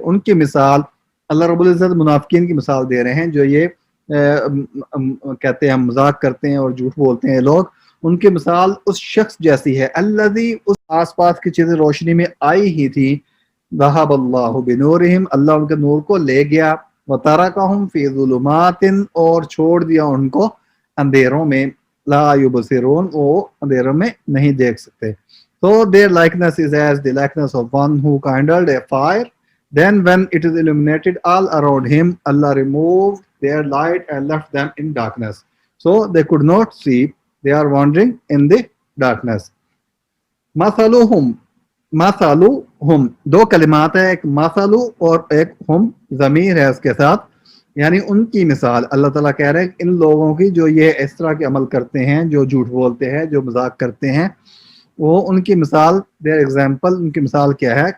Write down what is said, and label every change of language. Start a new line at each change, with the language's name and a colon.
Hindi: उनकी मिसाल अल्लाह रब्बुल इज़्ज़त मुनाफिकीन की मिसाल दे रहे हैं, जो ये कहते हैं हम मजाक करते हैं और झूठ बोलते हैं लोग, उनकी मिसाल उस शख्स जैसी है, अल्लज़ी, उस आसपास की चीजें रोशनी में आई ही थी,
Arabic: ज़हबल्लाहु बिनूरिहिम,
Hindi: अल्लाह उनके नूर को ले गया,
Arabic: व तरकहुम फी ज़ुलुमातिन,
Hindi: और छोड़ दिया उनको अंधेरों में,
Arabic: ला युबसिरून,
Hindi: वो अंधेरों में नहीं देख सकते।
English: So their likeness is as the likeness of one who kindled a fire. Then when it is illuminated all around him, Allah removed their light and left them in darkness. So they could not see, they are wandering in the darkness.
Hindi: मसलुहुम, मसलुहुम, दो कलिमात है, एक मसलु और एक हुम, ज़मीर है उसके साथ, यानी उनकी मिसाल अल्लाह ताला कह रहे हैं इन लोगों की जो ये इस तरह के अमल करते हैं, जो झूठ बोलते हैं, जो मजाक करते हैं, वो उनकी मिसाल,
English: their example,
Hindi: उनकी मिसाल क्या है?